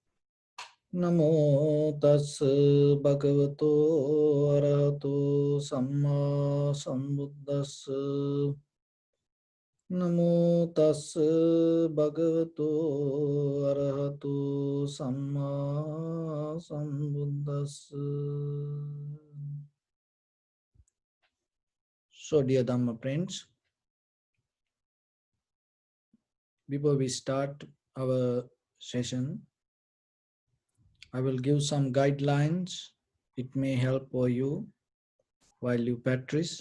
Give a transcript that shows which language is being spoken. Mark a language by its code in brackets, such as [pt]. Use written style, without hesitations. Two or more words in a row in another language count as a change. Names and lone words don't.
[pi] Namo tassa bhagavato arahato samma sambuddhassa. Namo tassa bhagavato arahato samma sambuddhassa. [en] So dear Dhamma friends, before we start our session, I will give some guidelines. It may help for you while you practice.